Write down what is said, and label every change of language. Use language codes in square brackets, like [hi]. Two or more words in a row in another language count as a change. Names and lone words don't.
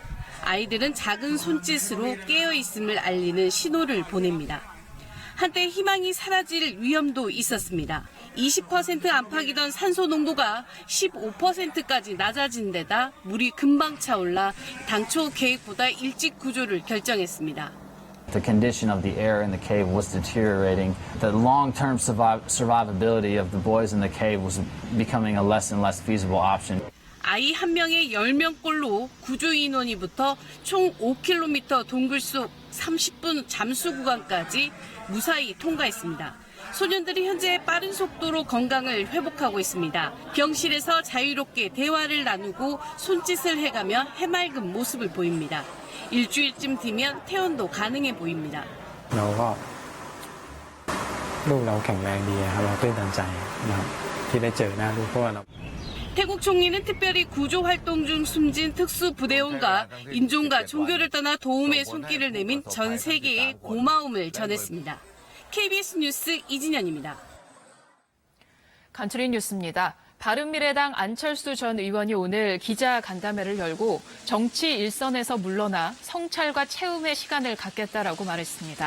[ko] 아이들은 작은 손짓으로 깨어있음을 알리는 신호를 보냅니다. 한때 희망이 사라질 위험도 있었습니다. 20% 안팎이던 산소 농도가 15%까지 낮아진 데다 물이 금방 차올라 당초 계획보다 일찍 구조를 결정했습니다. [en] The condition of the air in the cave was deteriorating. The long-term survivability of the boys in the cave was becoming a less and less feasible option. [ko] 아이 한 명에 10명꼴로 구조 인원이 붙어 총 5km 동굴 속 30분 잠수 구간까지 무사히 통과했습니다. 소년들이 현재 빠른 속도로 건강을 회복하고 있습니다. 병실에서 자유롭게 대화를 나누고 손짓을 해가며 해맑은 모습을 보입니다. 일주일쯤 뒤면 퇴원도 가능해 보입니다. [th] ลูกเราแข็งแรงดีครับเราตื้นตันใจนะครับที่ได้เจอหน้าลูกเพราะว่าเรา [ko] 태국 총리는 특별히 구조 활동 중 숨진 특수부대원과 인종과 종교를 떠나 도움의 손길을 내민 전 세계에 고마움을 전했습니다. KBS 뉴스 이진현입니다. 간추린 뉴스입니다. 바른미래당 안철수 전 의원이 오늘 기자간담회를 열고 정치 일선에서 물러나 성찰과 체험의 시간을 갖겠다라고 말했습니다.